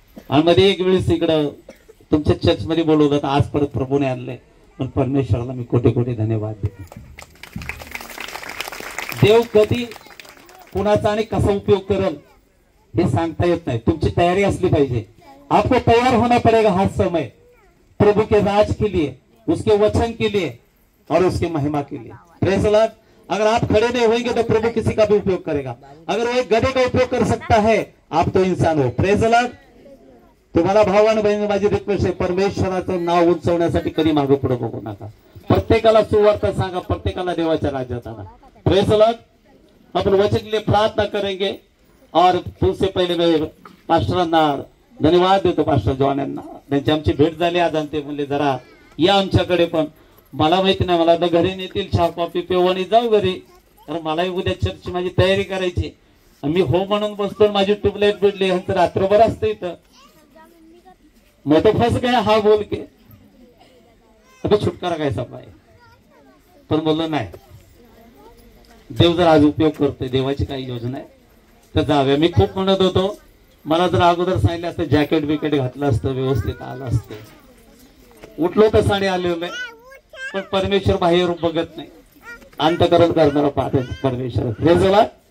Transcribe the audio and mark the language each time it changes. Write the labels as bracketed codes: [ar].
[mr] आणि मध्ये एक वेळेस इकडं तुमच्या चर्च मध्ये बोलवलं, तर आज परत प्रभूने आणलंय. पण परमेश्वराला मी कोटी कोटी धन्यवाद देतो. देव कधी कुणाचा आणि कसा उपयोग करेल हे सांगता येत नाही. तुमची तयारी असली पाहिजे. [hi] आपको तैयार होना पड़ेगा हर समय, प्रभु के राज के लिए, उसके वचन के लिए और उसकी महिमा के लिए. [en] Praise the Lord. [hi] अगर आप खड़े नहीं होंगे तो प्रभु किसी का भी उपयोग करेगा. अगर वो एक गधे का उपयोग कर सकता है, आप तो इंसान हो. [en] Praise the Lord. [mr] तुम्हाला भाव आणि बहिणी, माझी रिक्वेस्ट आहे, परमेश्वराचं नाव उंचवण्यासाठी कधी मागे पुढे बघू नका. प्रत्येकाला सुवार्ता सांगा, प्रत्येकाला देवाच्या राज्यात आणा. [en] Praise the Lord. [hi] आपण वचन के लिए प्रार्थना करेंगे. और तुमसे पहिले मैं [mr] पास्टरांना धन्यवाद देतो, पास्टर जॉन यांना. त्यांची आमची भेट झाली आज, आणि ते म्हणले जरा या आमच्याकडे. पण मला माहिती नाही, मला आता घरी नेतील, चहा कॉफी पिऊ आणि जाऊ घरी, कारण मलाही उद्या चर्चची माझी तयारी करायची. मी हो म्हणून बसतो, माझी ट्यूबलाईट भेटली, ह्यांचं रात्रभर असतं इथं. [hi] मैं तो फंस गया हा बोल के, अभी छुटकारा कैसा पाए. [mr] पण बोललो नाही, देव जर आज उपयोग करतोय, देवाची काही योजना आहे तर जाऊया. मी खूप म्हणत होतो, मला जर अगोदर सांगितलं असतं, जॅकेट बिकेट घातलं असतं, व्यवस्थित आलं असतं, उठलो तर साडी आलेलं आहे. पण परमेश्वर बाहेर बघत नाही, अंतःकरण करणारा परमेश्वर. [en] Praise the Lord.